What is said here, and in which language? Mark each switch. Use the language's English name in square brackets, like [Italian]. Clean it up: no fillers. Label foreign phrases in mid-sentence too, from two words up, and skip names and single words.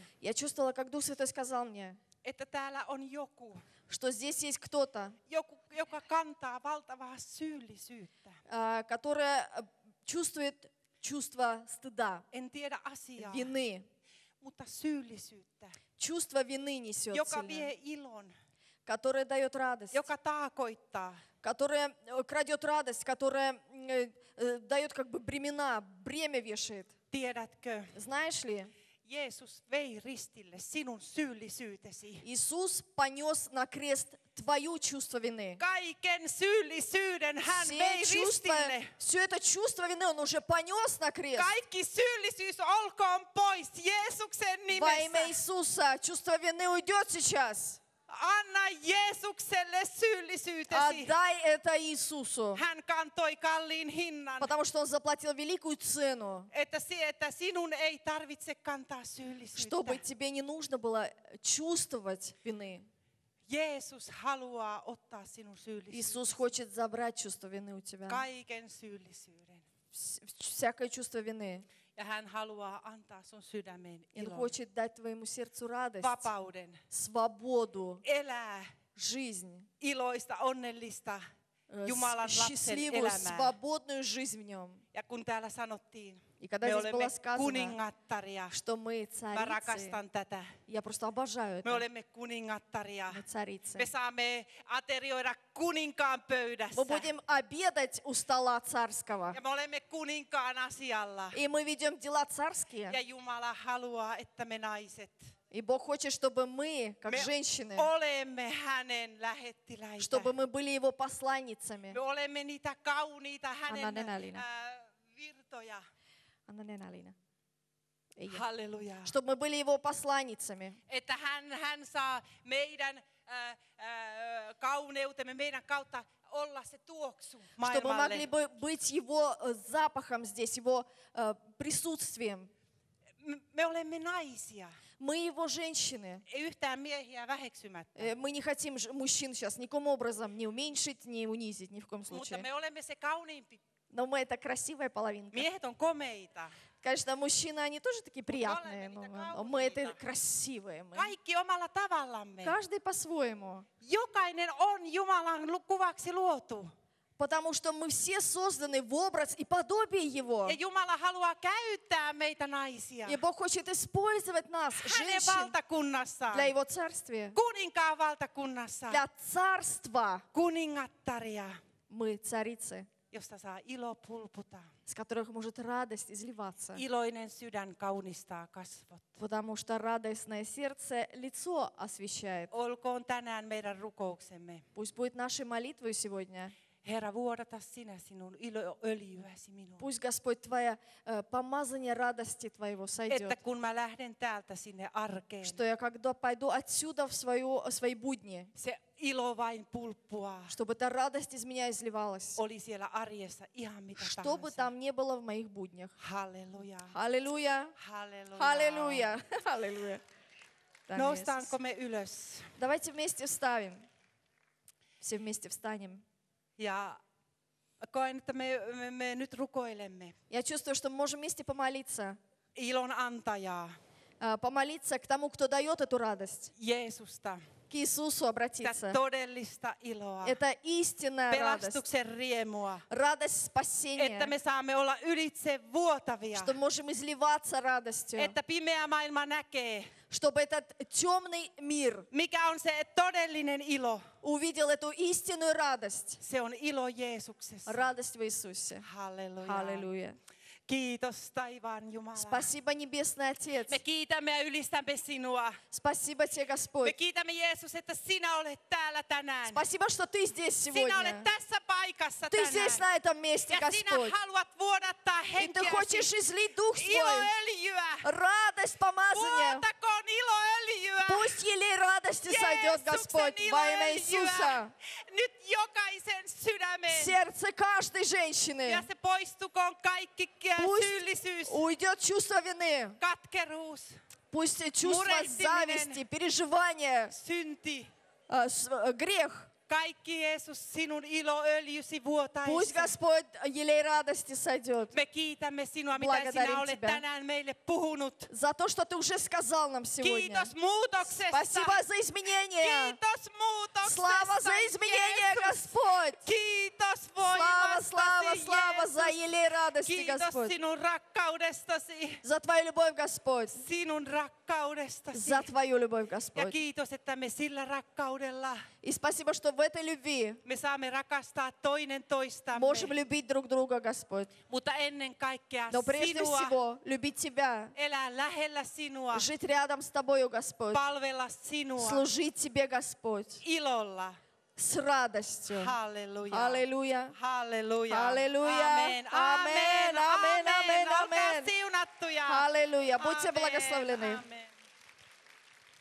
[Russian] я чувствовала, как Дух Святой сказал мне, [Finnish] että täällä on joku, [Russian] что здесь есть кто-то, [Finnish] joka kantaa valtavaa syyllisyyttä. [Russian] которая чувствует чувство стыда, [Finnish] En tiedä asiaa, [Russian] вины. [Finnish] mutta syyllisyyttä, [Russian] Чувство вины несет [Finnish] joka [Russian] сильно, [Finnish] vie ilon, [Russian] которое дает радость, [Finnish] joka taakoittaa, [Russian] которое крадет радость, которое дает как бы бремя вешает. [Finnish] tiedätkö, [Russian] Знаешь ли, [Finnish] Jeesus vei ristille sinun syyllisyytesi. [Russian] Иисус понес на крест твое чувство вины. [Finnish] Kaiken syyllisyyden hän vei ristille. [Russian] Все это чувство вины Он уже понес на крест. [Finnish] Kaikki syyllisyys olkoon pois Jeesuksen [Russian] Во имя [Finnish] nimessä. [Russian] Иисуса чувство вины уйдет сейчас. [Finnish] Anna Jeesukselle syyllisyytesi. [Russian] Отдай это Иисусу, [Finnish] Hän kantoi kalliin hinnan, [Russian] потому что Он заплатил великую цену, [Finnish] että sinun ei tarvitse kantaa syyllisyyttä. [Russian] чтобы тебе не нужно было чувствовать вины. [Finnish] Jeesus haluaa ottaa sinun syyllisyyden. [Russian] Иисус хочет забрать чувство вины у тебя. [Finnish] Kaiken syyllisyyden. [Russian] Всякое чувство вины. [Finnish] Ja hän haluaa antaa sun sydämeen [Russian] И Он [Finnish] ilon, [Russian] хочет дать твоему сердцу радость, [Finnish] vapauden, [Russian] свободу, [Finnish] elää [Russian] жизнь, [Finnish] iloista, onnellista Jumalan lapsen [Russian] счастливую, [Finnish] elämää. [Russian] свободную жизнь в Нем. [Finnish] Ja kun täällä sanottiin, [Russian] И когда [Finnish] me [Russian] здесь [Finnish] olemme [Russian] было сказано, [Finnish] kuningattaria, [Russian] что мы [Finnish] mä [Russian] царицы, [Finnish] rakastan tätä. [Russian] я просто обожаю [Finnish] Me [Russian] это. [Finnish] olemme kuningattaria. [Russian] Мы царицы. [Finnish] Me saamme aterioida kuninkaan pöydässä. [Russian] Мы будем обедать у стола царского. [Finnish] Ja me olemme kuninkaan asialla. [Russian] И мы ведем дела царские. [Finnish] Ja Jumala haluaa, että me naiset, [Russian] И Бог хочет, чтобы мы, как [Finnish] me [Russian] женщины, [Finnish] olemme hänen lähettiläitä. [Russian] чтобы мы были Его посланницами. [Finnish] Me olemme niitä kauniita hänen Anna nenälinä. virtoja. Anna nenälinä. Ei. Halleluja. [Russian] Чтобы мы были Его посланницами. [Finnish] Että hän saa meidän kauneutemme, meidän kautta olla se tuoksu [Russian] Чтобы мы [Finnish] maailmalle. [Russian] могли бы быть Его запахом здесь, Его присутствием. [Finnish] Me olemme naisia. [Russian] Мы Его женщины. [Finnish] Ei yhtään miehiä väheksymättä. [Russian] Мы не хотим мужчин сейчас никаким образом не уменьшить, не унизить, ни в коем [Finnish] Mutta [Russian] случае. [Finnish] me olemme se kauniimpi. [Russian] Но мы это красивая половинка. [Finnish] Miehet on komeita. [Russian] Конечно, мужчины, они тоже такие приятные, [Finnish] olemme [Russian] но [Finnish] niitä [Russian] мы это [Finnish] kauniita. [Russian] красивые. Мы. [Finnish] Kaikki omalla tavallamme. [Russian] Каждый по-своему. [Finnish] Jokainen on Jumalan kuvaksi luotu. [Russian] Потому что мы все созданы в образ и подобие Его. [Finnish] Ja Jumala haluaa käyttää meitä naisia [Russian] И Бог хочет использовать нас, [Finnish] hänen [Russian] женщин, [Finnish] valtakunnassaan. [Russian] для Его царствия. [Finnish] Kuninkaan valtakunnassa. [Russian] Для царства [Finnish] Kuningattaria, [Russian] мы царицы, [Finnish] josta saa ilo pulputa. [Russian] с которых может радость изливаться. [Finnish] Iloinen sydän kaunistaa kasvot. [Russian] Потому что радостное сердце лицо освещает. [Finnish] Olkoon tänään meidän rukouksemme. [Russian] Пусть будет нашей молитвой сегодня. [Finnish] Herra, vuodata sinä sinun iloöljyäsi minuun. [Russian] Пусть, Господь, Твое помазание радости Твоего сойдет. [Finnish] Että kun mä lähden täältä sinne arkeen, [Russian] Что я когда пойду отсюда в свои будни, [Finnish] se ilo vain pulppuaa. [Russian] чтобы эта радость из меня изливалась. [Finnish] Oli siellä arjessa ihan mitä [Russian] Что бы [Finnish] tahansa. [Russian] там ни было в моих буднях. [Finnish] Halleluja. [Russian] Аллилуйя! [Finnish] Halleluja. [Russian] Аллилуйя! Аллилуйя! Там [Finnish] Noustaanko [Russian] есть. [Finnish] me ylös? [Russian] Давайте вместе вставим. Все вместе встанем. [Finnish] Ja koen, että me nyt rukoilemme [Russian] Я чувствую, что мы можем вместе помолиться. [Finnish] ilon antajaa, [Russian] Помолиться к тому, кто дает эту радость. [Finnish] Jeesusta, [Russian] К Иисусу [Finnish] sitä [Russian] обратиться. [Finnish] todellista iloa, [Russian] Это истинная радость. [Finnish] pelastuksen riemua, [Russian] Радость спасения. [Finnish] että me saamme olla ylitse vuotavia, [Russian] Что можем изливаться радостью. [Finnish] että pimeä maailma näkee, [Russian] Чтобы этот темный мир [Finnish] mikä on se todellinen ilo. [Russian] увидел эту истинную радость. [Finnish] Se on ilo Jeesuksessa. [Russian] Радость в Иисусе. [Finnish] Halleluja. [Russian] Аллилуйя. [Finnish] Kiitos taivaan Jumala. [Russian] Спасибо, Небесный Отец. [Finnish] Me kiitämme ja ylistämme sinua. [Russian] Спасибо тебе, [Finnish] Me [Russian] Господь. [Finnish] kiitämme Jeesus, että sinä olet täällä tänään. [Russian] Спасибо, что ты здесь [Finnish] Sinä olet [Russian] сегодня. [Finnish] tässä paikassa [Russian] Ты здесь [Finnish] tänään. [Russian] на этом месте, [Finnish] Ja sinä [Russian] Господь. [Finnish] haluat vuodattaa [Russian] И ты хочешь [Finnish] henkeäsi [Russian] излить Дух свой. [Finnish] iloöljyä. [Russian] Радость помазания. [Finnish] Vuotakoon iloöljyä. [Russian] Пусть елей радости сойдет, Господь, [Finnish] Jeesuksen [Russian] во имя [Finnish] iloöljyä. [Russian] Иисуса. [Finnish] Nyt jokaisen sydämeen. [Russian] Сердце каждой женщины. [Finnish] Ja se poistukoon kaikki [Russian] Пусть [Finnish] syyllisyys, [Russian] уйдет чувство вины. [Finnish] katkeruus, [Russian] Пусть чувство [Finnish] Мурехтимinen. [Russian] зависти, переживания, [Finnish] synti. [Russian] грех. [Finnish] Kaikki Jeesus, sinun iloöljysi vuotaisi. [Russian] Пусть, Господь, елей радости сойдет. [Finnish] Me kiitämme sinua, mitä [Russian] Благодарим [Finnish] sinä olet [Russian] тебя. [Finnish] tänään meille puhunut. [Russian] За то, что ты уже сказал нам сегодня. [Finnish] Kiitos muutoksesta. [Russian] Спасибо за изменения. [Finnish] Kiitos muutoksesta. [Russian] Слава за изменения, [Finnish] Jeesus. [Russian] Господь. [Finnish] Kiitos [Russian] Слава, [Finnish] voimastasi, [Russian] слава, слава за [Finnish] Jeesus. [Russian] елей радости, [Finnish] Kiitos [Russian] Господь. [Finnish] sinun rakkaudestasi. [Russian] За Твою любовь, Господь. [Finnish] Sinun rakkaudestasi. [Russian] За Твою любовь, [Finnish] Ja [Russian] Господь. [Finnish] kiitos, että me sillä rakkaudella [Russian] И спасибо, что в этой любви [Finnish] me saamme rakastaa toinen toistamme. [Russian] можем любить друг друга, Господь. [Finnish] Mutta ennen kaikkea [Russian] Но прежде [Finnish] sinua, [Russian] всего любить Тебя, [Finnish] elää lähellä sinua, [Russian] жить рядом с Тобою, Господь, [Finnish] palvella sinua [Russian] служить Тебе, Господь, [Finnish] ilolla. [Russian] с радостью. [Finnish] Halleluja. [Russian] Аллилуйя. [Finnish] Halleluja. [Russian] Аллилуйя. [Finnish] Amen. [Russian] Amen. [Finnish] Amen. [Russian] Amen. Amen. [Finnish] Olkaa [Russian] Amen. [Finnish] siunattuja. [Russian] Аллилуйя. Будьте [Finnish] Amen.